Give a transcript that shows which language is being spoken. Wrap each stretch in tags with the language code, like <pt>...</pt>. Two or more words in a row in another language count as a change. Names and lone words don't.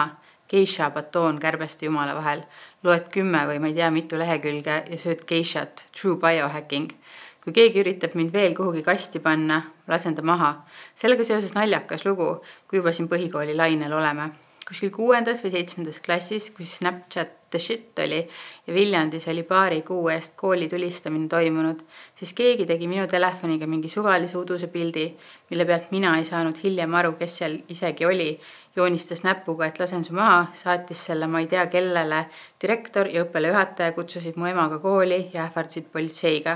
<et>Geisha batoon kärbeste jumala vahel. Loed 10 või ma ei tea mitu lehekülge ja sööd geishat,</et> <en>true biohacking.</en> <et>Kui keegi üritab mind veel kuhugi kasti panna, lasen ta maha. Sellega seoses naljakas lugu, kui juba siin põhikooli lainel oleme. Kuskil 6. või 7. klassis, kui Snapchat</et> <en>the shit</en> <et>oli ja Viljandis oli paari kuu eest kooli tulistamine toimunud, siis keegi tegi minu telefoniga mingi suvalise uduse pildi, mille pealt mina ei saanud hiljem aru, kes seal isegi oli, joonistas näpuga, et lasen su maha, saatis selle ma ei tea kellele, direktor ja õppealajuhataja kutsusid mu emaga kooli ja ähvardasid politseiga.</et>